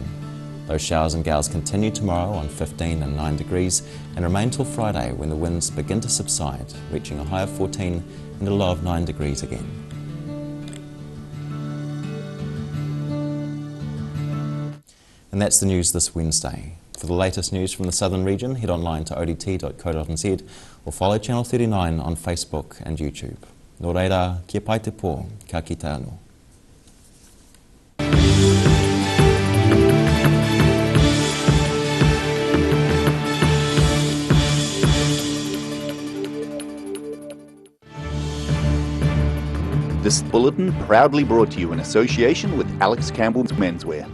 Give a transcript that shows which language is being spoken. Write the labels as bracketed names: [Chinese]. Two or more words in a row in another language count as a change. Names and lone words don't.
[English] Those showers and gales continue tomorrow on 15 and 9 degrees and remain till Friday when the winds begin to subside, reaching a high of 14 and a low of 9 degrees again. And that's the news this Wednesday. For the latest news from the southern region, head online to odt.co.nz or follow Channel 39 on Facebook and YouTube. [Māori] Nō reira, kia pai te pō, ka kita anō. [English] This bulletin proudly brought to you in association with Alex Campbell's Menswear.